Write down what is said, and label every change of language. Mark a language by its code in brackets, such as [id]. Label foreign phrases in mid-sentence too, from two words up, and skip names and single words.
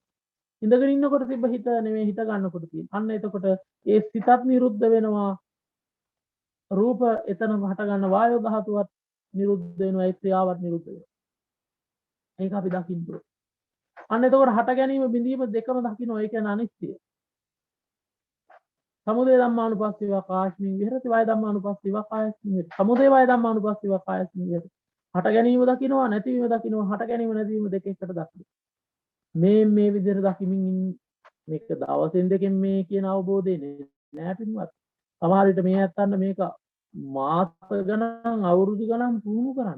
[si] ඉඳගෙන ඉන්නකොට තිබ්බ හිත නෙවෙයි හිත ගන්නකොට තියෙන්නේ. අන්න එතකොට ඒ සිතත් නිරුද්ධ වෙනවා. රූප එතන හට ගන්න වායෝ ධාතුවත් නිරුද්ධ වෙනවා. ඒ ක්‍රියාවත් නිරුද්ධ වෙනවා. ඒක අපි දකින්න ඕනේ. අන්න එතකොට හට ගැනීම බිඳීම දෙකම දකින්න. ඒ කියන්නේ අනිත්‍ය. [pi] සමුදය ධම්මානුපස්සීවා කායස්මින් විහෙරති වය ධම්මානුපස්සීවා කායස්මින් විහෙරති. සමුදය වය ධම්මානුපස්සීවා කායස්මින් විහෙරති. [si] හට ගැනීම දකින්නවා, නැතිවීම දකින්නවා, හට ගැනීම නැතිවීම දෙක එකට දකින්න. මේ විදිහට දකිමින් මේක දවසින් දෙකෙන් මේ කියන අවබෝධය නෑ පින්වත්. සමහර විට මේ ඇත්තන්න මේක මාස ගණන් අවුරුදු ගණන් පුහුණු කරන්න.